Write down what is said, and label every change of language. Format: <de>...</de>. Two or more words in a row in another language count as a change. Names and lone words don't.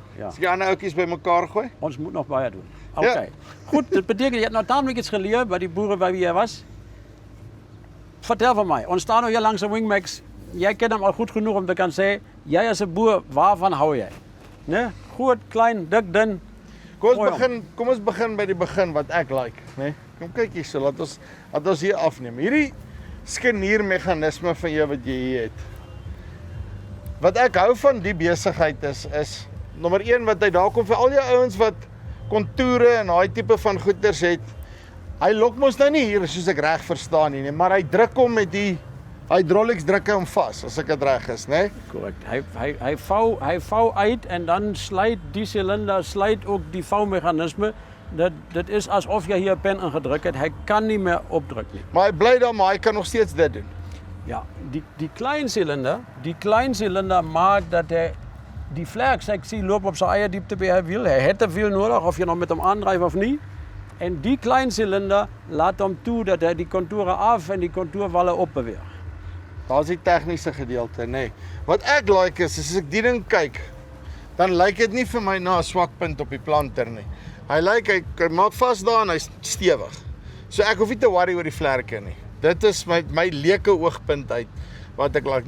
<nl>Als ik die andere oudjes bij elkaar gooi.</nl> <af>Ons moet nog bij doen. Oké. Ja.</af> <nl>Goed, dat betekent, je hebt nou tamelijk iets geleerd bij die boeren bij wie jij was. Vertel van mij, ons staan nu hier langs de Wingmax. Jij kent hem al goed genoeg om te kunnen zeggen, jij als een boer, waarvan hou jij? Nee? Goed, klein, dik, dun.</nl> <af>Kom ons begin by die begin wat ek like, né? Kom kyk hier so, laat ons hier afneem. Hierdie skeniermeganisme van jou wat jy hier het. Wat ek hou van die besigheid is nommer 1 wat hy daar kom vir al die ouens wat kontoure en daai tipe van goeders het. Hy lok mos nou nie hier soos ek reg verstaan nie, maar hy druk hom met die hydraulics druk hom vas as ek dit reg is, né? Correct.</af> <nl>Hij vouwt uit en dan slijt die cilinder, slijt ook die vouwmechanisme. Dat is alsof je hier een pen ingedrukt hebt. Hij kan niet meer opdrukken.</nl> <af>Maar hy bly daar, maar hy kan nog steeds dit doen.</af> <nl>Ja, die klein cilinder maakt dat hij die vlerksectie loopt op zijn eigen diepte bij hij wil. Hij heeft te veel nodig, of je nog met hem aandrijft of niet. En die klein cilinder laat hem toe dat hij die contouren af en die contourwallen opbeweegt.</nl> <af>Daar's die tegniese gedeelte, nê. Wat ek like is as ek die ding kyk, dan lyk dit nie vir my na 'n swak punt op die planter nie. Hy maak vas daar en hy's stewig. So ek hoef nie te worry oor die vlerke nie. Dit is my leuke oogpunt uit wat ek like.</af>